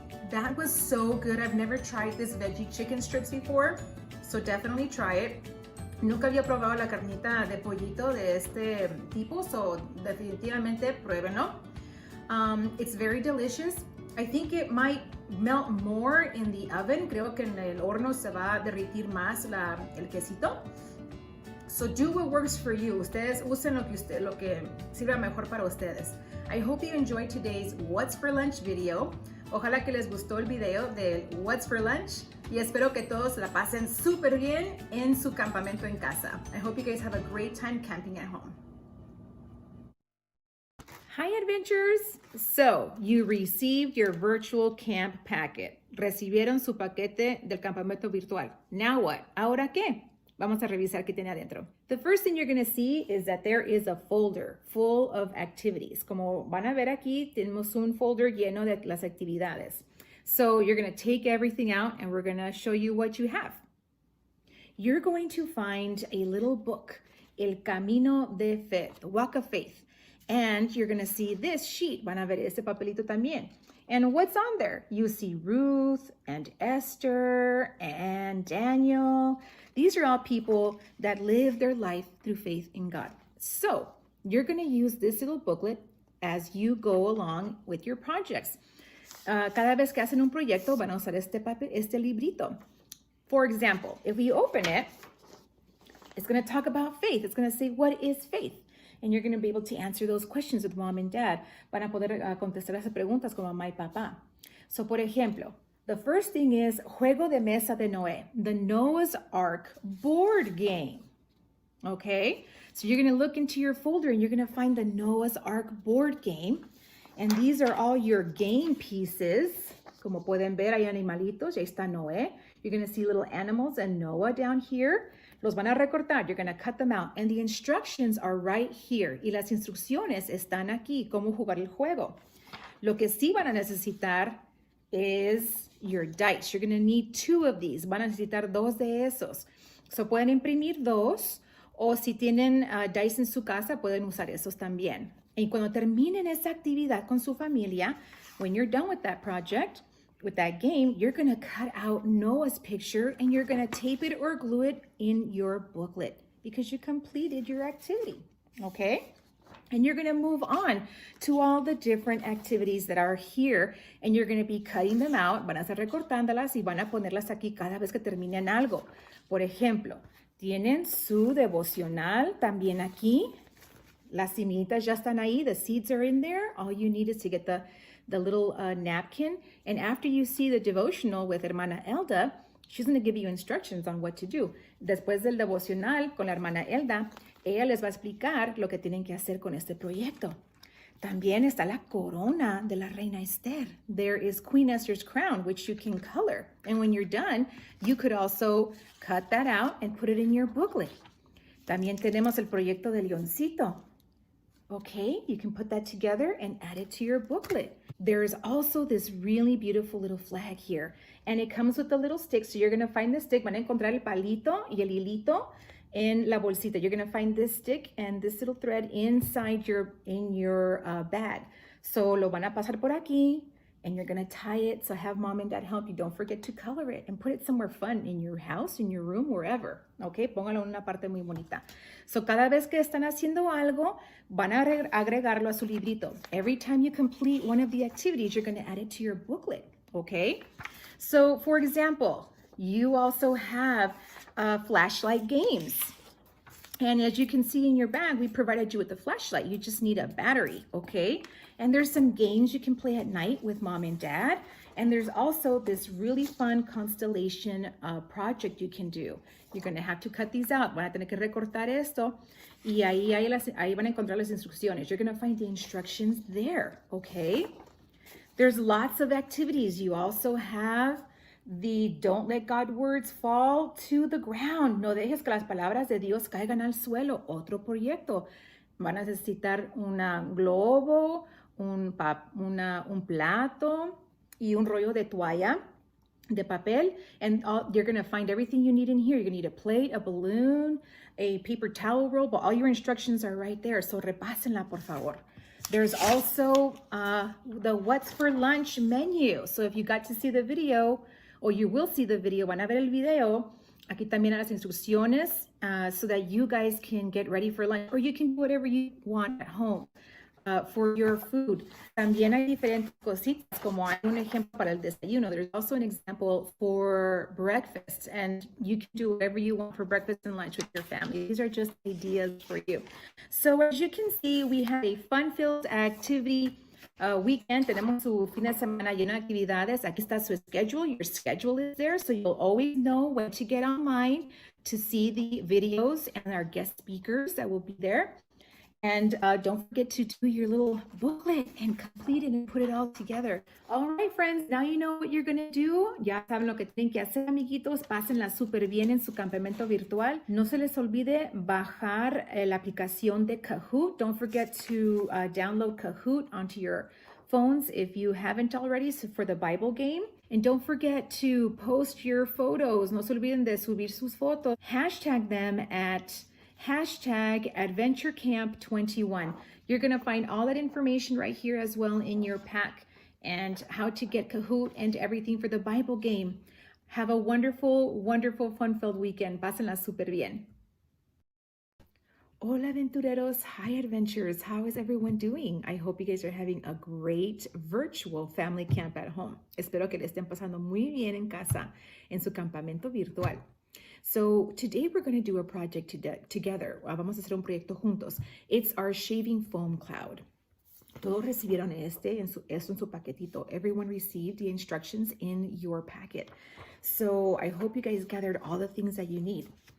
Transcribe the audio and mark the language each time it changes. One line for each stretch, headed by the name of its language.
English: That was so good. I've never tried this veggie chicken strips before, so definitely try it.
Spanish: Nunca había probado la carnita de pollito de este tipo, so definitivamente pruébenlo.
English: It's very delicious. I think it might melt more in the oven.
Spanish: Creo que en el horno se va a derretir más el quesito.
English: So do what works for you.
Spanish: Ustedes usen lo que sirva mejor para ustedes.
English: I hope you enjoyed today's What's for Lunch video.
Spanish: Ojalá que les gustó el video de What's for Lunch y espero que todos la pasen súper bien en su campamento en casa.
English: I hope you guys have a great time camping at home. Hi, adventurers! So, you received your virtual camp packet.
Spanish: Recibieron su paquete del campamento virtual.
English: Now what?
Spanish: ¿Ahora qué? Vamos a revisar qué tiene adentro.
English: The first thing you're going to see is that there is a folder full of activities.
Spanish: Como van a ver aquí, tenemos un folder lleno de las actividades.
English: So, you're going to take everything out and we're going to show you what you have. You're going to find a little book, El Camino de Fe, the Walk of Faith. And you're going to see this sheet.
Spanish: Van a ver este papelito también.
English: And what's on there? You see Ruth and Esther and Daniel. These are all people that live their life through faith in God. So you're going to use this little booklet as you go along with your projects.
Spanish: Cada vez que hacen un proyecto, van a usar este papel, este librito.
English: For example, if we open it, it's going to talk about faith. It's going to say, what is faith? And you're going to be able to answer those questions with mom and dad.
Spanish: Van a poder contestar esas preguntas con mamá y papá. So, por ejemplo,
English: the first thing is
Spanish: Juego de Mesa de Noé, the Noah's Ark board game. Okay?
English: So you're going to look into your folder and you're going to find the Noah's Ark board game. And these are all your game pieces.
Spanish: Como pueden ver, hay animalitos. Ahí está Noé.
English: You're going to see little animals and Noah down here.
Spanish: Los van a recortar.
English: You're going to cut them out. And the instructions are right here.
Spanish: Y las instrucciones están aquí, cómo jugar el juego. Lo que sí van a necesitar
English: is your dice. You're going to need 2 of these.
Spanish: Van a necesitar 2 de esos. So pueden imprimir 2. O si tienen dice en su casa, pueden usar esos también. Y cuando terminen esa actividad con su familia,
English: when you're done with that project, with that game, you're going to cut out Noah's picture and you're going to tape it or glue it in your booklet because you completed your activity, okay? And you're going to move on to all the different activities that are here and you're going to be cutting them out,
Spanish: van a estar recortándolas y van a ponerlas aquí cada vez que terminen algo. Por ejemplo, tienen su devocional también aquí. Las semillitas ya están ahí,
English: the seeds are in there. All you need is to get the little napkin. And after you see the devotional with Hermana Elda, she's going to give you instructions on what to do.
Spanish: Después del devocional con la Hermana Elda, ella les va a explicar lo que tienen que hacer con este proyecto. También está la corona de la Reina Esther.
English: There is Queen Esther's crown, which you can color. And when you're done, you could also cut that out and put it in your booklet. También tenemos el proyecto del leoncito. Okay, you can put that together and add it to your booklet. There's also this really beautiful little flag here. And it comes with a little stick. So you're going to find the stick.
Spanish: Van a encontrar el palito y el hilito en la bolsita.
English: You're going to find this stick and this little thread inside your bag.
Spanish: So lo van a pasar por aquí.
English: And you're going to tie it. So have mom and dad help you. Don't forget to color it and put it somewhere fun in your house, in your room, wherever.
Spanish: Okay, póngalo en una parte muy bonita. So cada vez que están haciendo algo, van a agregarlo a su librito.
English: Every time you complete one of the activities, you're going to add it to your booklet. Okay, so for example, you also have flashlight games. And as you can see in your bag, we provided you with a flashlight. You just need a battery, okay? And there's some games you can play at night with mom and dad. And there's also this really fun constellation project you can do. You're going to have to cut these out.
Spanish: Van a tener que recortar esto. Y ahí van a encontrar las instrucciones.
English: You're going to find the instructions there, okay? There's lots of activities. You also have the don't let God words fall to the ground.
Spanish: No dejes que las palabras de Dios caigan al suelo. Otro proyecto. Van a necesitar un globo, un plato y un rollo de toalla de papel.
English: And you're going to find everything you need in here. You're going to need a plate, a balloon, a paper towel roll, but all your instructions are right there. So
Spanish: repásenla, por favor.
English: There's also the What's for Lunch menu. So if you got to see the video, or you will see the video,
Spanish: van a ver el video, aquí también hay las instrucciones
English: so that you guys can get ready for lunch, or you can do whatever you want at home for your food.
Spanish: También hay diferentes cositas, como hay un ejemplo para el desayuno.
English: There's also an example for breakfast, and you can do whatever you want for breakfast and lunch with your family. These are just ideas for you. So as you can see, we have a fun-filled activity weekend,
Spanish: tenemos su fin de semana lleno de actividades. Aquí está su schedule.
English: Your schedule is there, so you'll always know when to get online to see the videos and our guest speakers that will be there. And don't forget to do your little booklet and complete it and put it all together. All right, friends, now you know what you're going to do.
Spanish: Ya saben lo que tienen que hacer, amiguitos. Pásenla súper bien en su campamento virtual. No se les olvide bajar la aplicación de Kahoot.
English: Don't forget to download Kahoot onto your phones if you haven't already, so for the Bible game. And don't forget to post your photos.
Spanish: No se olviden de subir sus fotos.
English: Hashtag them at #AdventureCamp21. You're going to find all that information right here as well in your pack and how to get Kahoot and everything for the Bible game. Have a wonderful, wonderful, fun-filled weekend.
Spanish: Pásenla súper bien. Hola, aventureros.
English: Hi, adventurers. How is everyone doing? I hope you guys are having a great virtual family camp at home.
Spanish: Espero que le estén pasando muy bien en casa, en su campamento virtual.
English: So today we're going to do a project together.
Spanish: Vamos a hacer un proyecto juntos.
English: It's our shaving foam cloud.
Spanish: Todos recibieron esto en su paquetito.
English: Everyone received the instructions in your packet. So I hope you guys gathered all the things that you need.